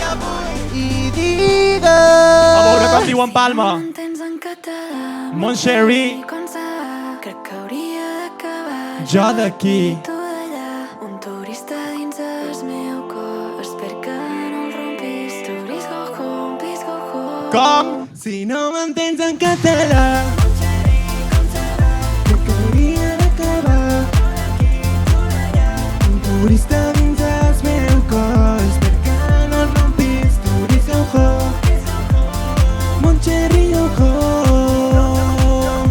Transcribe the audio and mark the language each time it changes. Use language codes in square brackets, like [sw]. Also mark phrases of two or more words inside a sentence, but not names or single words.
[ca] I A digue'm. veure com diuen Palma. No m'entens en català. Montserri. Com serà? Crec que hauria d'acabar. Jo d'aquí. Tu d'allà. Un turista dins el meu cor. Espero que no el rompis. [en] Tourist go home, please go home. [ca] Com? Si no m'entens en català, crec que hauria d'acabar. Un turista dins el meu cor, espero que no el rompis, turista [en] go home. Montserri go home.